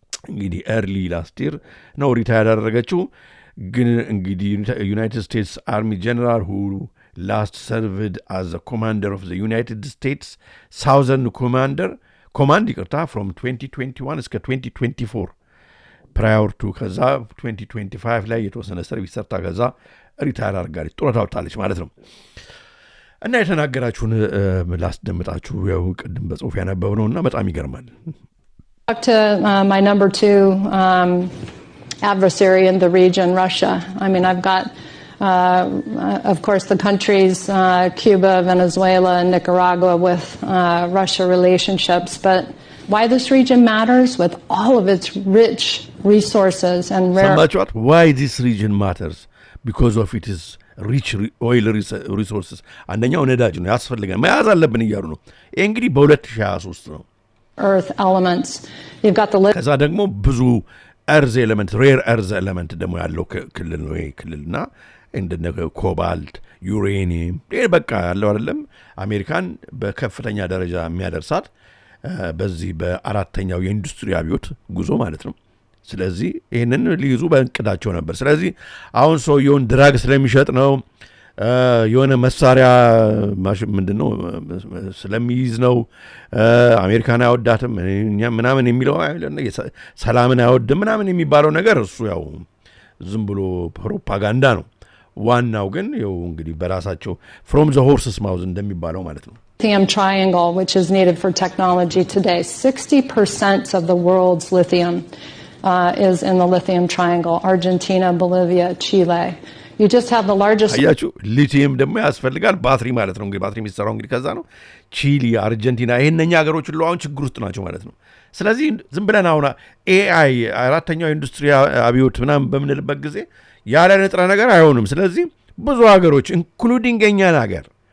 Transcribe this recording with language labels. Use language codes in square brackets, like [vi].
[am] እንግዲህ ኤርሊ ላስት ይር ነው ሪታየር ያደረገችው። ግን እንግዲህ ዩናይትድ ስቴትስ አርሚ ጀነራል [en] ሁ ላስት ሰርቭድ አዝ ኮማንደር ኦፍ ዘ ዩናይትድ ስቴትስ ሳውዘርን ኮማንድ [am] ይቅርታ ፍሮም 2021 እስከ 2024 ፕራዮር ቱ ከዛ 2025 ላይ የተወሰነ ሰርቪስ ሰርታ ከዛ ሪታየር አድርጋለች፣ ጡረታ ወጥታለች ማለት ነው። እና የተናገራችሁን ላስደምጣችሁ ያው ቅድም በጽሁፍ ያነበብ ነው እና በጣም ይገርማል። [en] Talk to my number two adversary in the region, Russia. I mean, I've got, of course, the countries Cuba, Venezuela, and Nicaragua with Russia relationships. But why this region matters with all of its rich resources and rare... Why this region matters? Because of its rich oil resources. [am] አንደኛው ነዳጅ ነው፣ ያስፈልገን መያዝ አለብን እያሉ ነው። ይህ እንግዲህ በ2023 ነው። [en] earth elements. You've got the [am] ከዛ ደግሞ ብዙ እርዝ ኤሌመንት ሬር እርዝ ኤሌመንት ደግሞ ያለው ክልል ነው። ይሄ ክልልና እንደነ ኮባልት፣ ዩሬኒየም ይሄ በቃ ያለው አይደለም አሜሪካን በከፍተኛ ደረጃ የሚያደርሳት በዚህ በአራተኛው የኢንዱስትሪ አብዮት ጉዞ ማለት ነው። ስለዚህ ይሄንን ሊይዙ በእንቅዳቸው ነበር። ስለዚህ አሁን ሰውየውን ድራግ ስለሚሸጥ ነው የሆነ መሳሪያ ምንድነው ስለሚይዝ ነው አሜሪካን አይወዳትም ምናምን የሚለው ሰላምን አይወድም ምናምን የሚባለው ነገር እሱ ያው ዝም ብሎ ፕሮፓጋንዳ ነው። ዋናው ግን ያው እንግዲህ በራሳቸው [en] from the horse's mouth [am] እንደሚባለው ማለት ነው። [en] Lithium triangle, which is needed for technology today. 60% of the world's lithium is in the lithium triangle: Argentina, Bolivia, Chile. You just have the largest. [am] አያችሁ ሊቲየም ደግሞ ያስፈልጋል ባትሪ ማለት ነው እንግዲህ ባትሪ የሚሰራው እንግዲህ ከዛ ነው ቺሊ አርጀንቲና ይሄነኛ ሀገሮች ሁሉ አሁን ችግር ውስጥ ናቸው ማለት ነው ስለዚህ ዝም ብለን አሁን ኤአይ አራተኛው ኢንዱስትሪ አብዮት ምናምን በምንልበት ጊዜ ያለ ንጥረ ነገር አይሆንም ስለዚህ ብዙ ሀገሮች ኢንክሉዲንግ የኛን ሀገር